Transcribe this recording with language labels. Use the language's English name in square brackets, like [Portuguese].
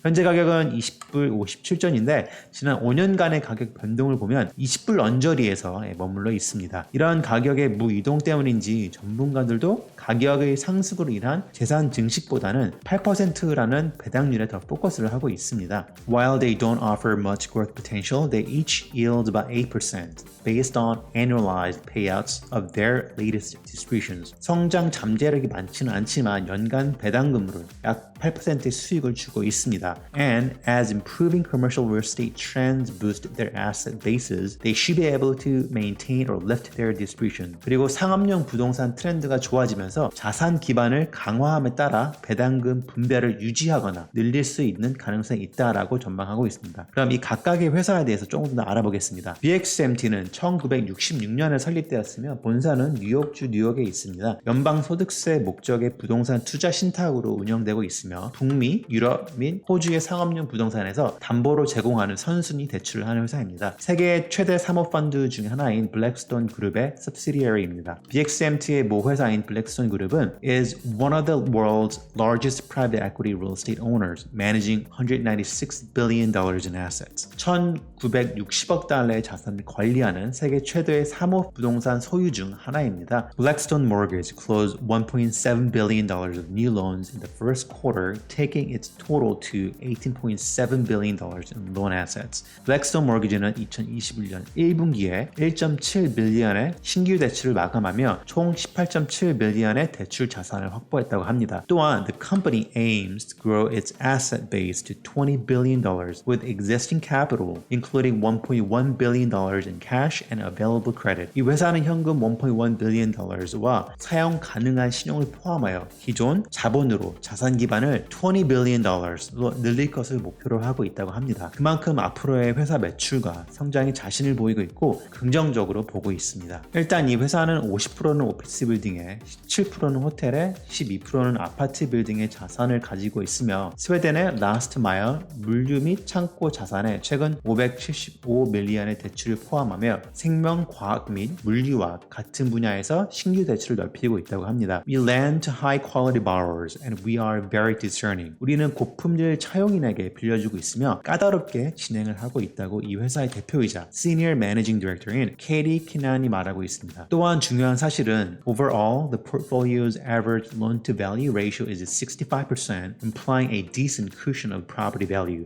[Korean] 현재 가격은 20불 57전인데 지난 5년간의 가격 변동을 보면 20불 언저리에서 머물러 있습니다. 이러한 가격의 무이동 때문인지 전문가들도 가격의 상승으로 인한 재산 증식보다는 8%라는 배당률에 더 포커스를 하고 있습니다. [English] While they don't offer much growth potential, they each yield about 8% based on annualized payouts of their latest distributions. [Korean] 성장 잠재력이 많지는 않지만 연간 배당금으로 약 8%의 수익을 주고 있습니다. [English] And as improving commercial real estate trends boost their asset bases, they should be able to maintain or lift their distribution. [Korean] 그리고 상업용 부동산 트렌드가 좋아지면서 자산 기반을 강화함에 따라 배당금 분배를 유지하거나 늘릴 수 있는 가능성이 있다라고 전망하고 있습니다. 그럼 이 각각의 회사에 대해서 조금 더 알아보겠습니다. BXMT는 1966년에 설립되었으며 본사는 뉴욕주 뉴욕에 있습니다. 연방소득세 목적의 부동산 투자 신탁으로 운영되고 있으며 북미, 유럽 및 호주의 상업용 부동산에서 담보로 제공하는 선순위 대출을 하는 회사입니다. 세계 최대 사모펀드 중 하나인 블랙스톤 그룹의 subsidiary입니다. BXMT의 모 회사인 블랙스톤 그룹은 [English] is one of the world's largest private equity real estate owners, managing $196 billion in assets. [Korean] 1960억 달러의 자산을 관리하는 세계 최대의 사모 부동산 소유 중 하나입니다. [English] Blackstone Mortgage closed $1.7 billion of new loans in the first quarter, taking its total to $18.7 billion in loan assets. [Korean] Blackstone Mortgage는 2021년 1분기에 1.7 빌리언의 신규 대출을 마감하며 총 18.7 빌리언의 대출 자산을 확보했다고 합니다. [English] 또한 the company aims to grow its asset base to $20 billion with existing capital, including $1.1 billion in cash and available credit. [Korean] 이 회사는 현금 $1.1 billion와 사용 가능한 신용을 포함하여 기존 자본으로 자산 기반을 $20 billion로 늘릴 것을 목표로 하고 있다고 합니다. 그만큼 앞으로의 회사 매출과 성장이 자신을 보이고 있고 긍정적으로 보고 있습니다. 일단 이 회사는 50%는 오피스 빌딩에 17%는 호텔에 12%는 아파트 빌딩의 자산을 가지고 있으며 스웨덴의 라스트 마일 물류 및 창고 자산에 최근 575 밀리언의 대출을 포함하며 생명, 과학 및 물류와 같은 분야에서 신규 대출을 넓히고 있다고 합니다. [English] We lend to high quality borrowers and we are very discerning. [Korean] 우리는 고품질 차용인에게 빌려주고 있으며 까다롭게 진행을 하고 있다고 이 회사의 대표이자 Senior Managing Director인 케이티 키난이 말하고 있습니다. 또한 중요한 사실은 [English] overall, the portfolio's average loan-to-value ratio is 65%, implying a decent cushion of property value.